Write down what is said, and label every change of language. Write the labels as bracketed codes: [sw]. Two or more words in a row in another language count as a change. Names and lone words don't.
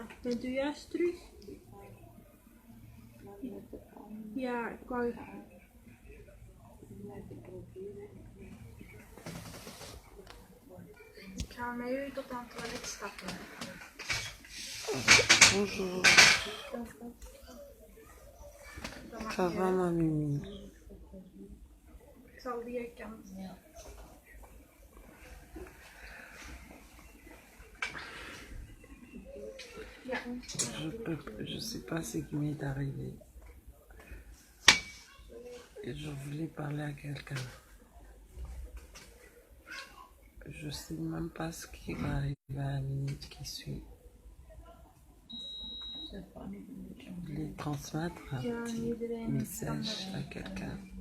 [nl] Bent u juist terug? Ja, ik wou... Ik ga met u tot aan het toilet stappen. [fr] Bonjour. Ça va, ma Mimi? [nl] Ik zal die kant. Ja. [fr] Je sais pas ce qui m'est arrivé. Et je voulais parler à quelqu'un. Je sais même pas ce qui va arriver à la minute qui suit. Je voulais transmettre un petit message à quelqu'un.